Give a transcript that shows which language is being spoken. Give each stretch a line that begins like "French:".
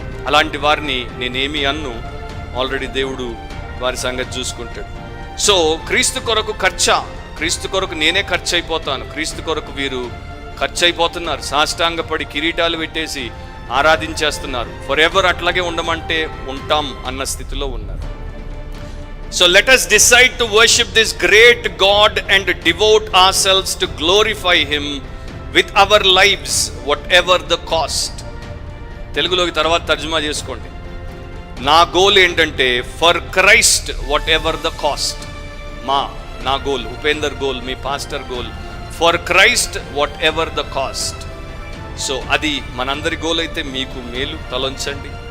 Telugu: అలాంటి వారిని నేనేమి అన్ను, ఆల్రెడీ దేవుడు వారి సంగతి చూసుకుంటాడు. సో క్రీస్తు కొరకు క్రీస్తు కొరకు నేనే ఖర్చు అయిపోతాను, క్రీస్తు కొరకు వీరు ఖర్చు అయిపోతున్నారు, సాష్టాంగపడి కిరీటాలు పెట్టేసి ఆరాధించేస్తున్నారు.
English: forever
Telugu: అట్లాగే ఉండమంటే ఉంటాం అన్న స్థితిలో ఉన్నారు.
English: So let us decide to worship this great God and devote ourselves to glorify Him with our lives, whatever the cost.
Telugu: తెలుగులోకి తర్వాత తర్జుమా చేసుకోండి. నా గోల్ ఏంటంటే
English: For Christ whatever the cost.
Telugu: నా goal,
English: Upender goal,
Telugu: మీ pastor goal,
English: For Christ whatever the cost.
Telugu: So అది మనందరి goal అయితే మీకు మేలు. తలొంచండి.